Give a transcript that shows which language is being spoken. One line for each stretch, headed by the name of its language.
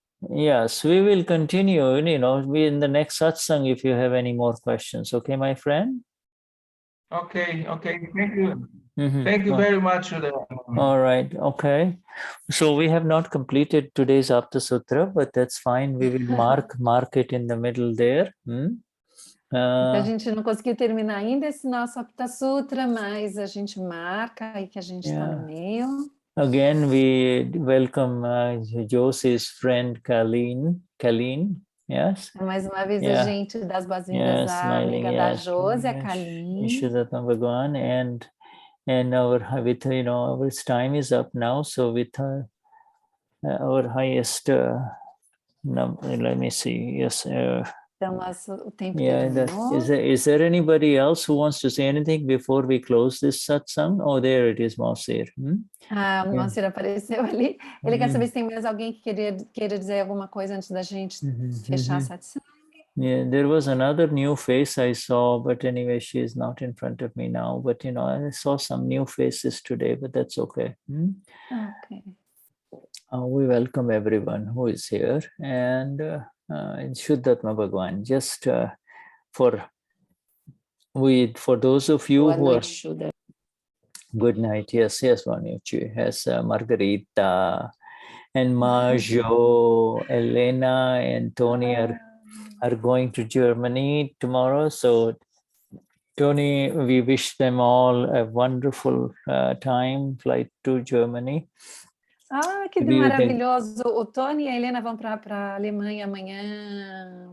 English: Yes, we will continue, we in the next satsang if you have any more questions. Okay, my friend? Okay. Thank you. Thank you very much. All right. Okay. So we have not completed today's Aptasutra, but that's fine. We will mark it in the middle there.
Portuguese: Então, a gente não conseguiu terminar ainda esse nosso Aptasutra, mas a gente marca aí que a gente está no meio.
English: Again, we welcome Josie's friend Kalin. Yes.
Portuguese: Mais uma vez a gente dá as boas-vindas à amiga da Josi, a Kalin.
English: Vishuddhatma Bhagwan, and our time is up now. So with our highest number, let me see. Yes.
Portuguese: Então, o tempo terminou.
English: Is there anybody else who wants to say anything before we close this satsang? Oh, there it is, Mausir.
Portuguese: O Mausir apareceu ali. Ele quer saber se tem mais alguém que queira dizer alguma coisa antes da gente fechar a satsang.
English: Yeah, there was another new face I saw, but anyway, she is not in front of me now. But, I saw some new faces today, but that's okay. Okay. We welcome everyone who is here. And Vishuddhatma Bhagwan, just for those of you who are... Good night. Yes, Vanucci. Yes, Margarita and Majo, Elena and Tony are going to Germany tomorrow. So Tony, we wish them all a wonderful flight to Germany.
Portuguese: Que maravilhoso. O Tony e a Helena vão para a Alemanha amanhã.